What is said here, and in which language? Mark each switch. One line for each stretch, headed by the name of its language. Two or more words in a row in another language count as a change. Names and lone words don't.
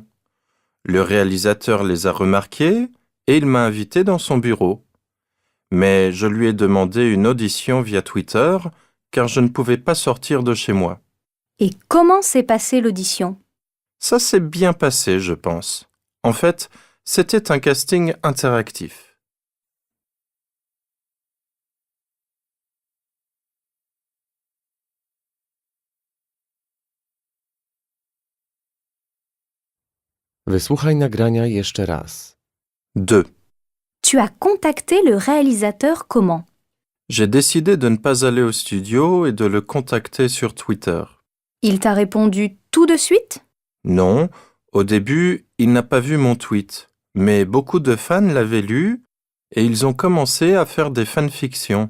French: Le réalisateur les a remarqués et il m'a invité dans son bureau. Mais je lui ai demandé une audition via Twitter car je ne pouvais pas sortir de chez moi. Et comment s'est passée l'audition? Ça s'est bien passé, je pense. En fait, c'était un casting interactif.
Polish: Wysłuchaj nagrania jeszcze raz. 2.
French: Tu as contacté le réalisateur comment? J'ai décidé de ne pas aller au studio et de le contacter sur Twitter. Il t'a répondu tout de suite? Non, au début, il n'a pas vu mon tweet, mais beaucoup de fans l'avaient lu et ils ont commencé à faire des fanfictions.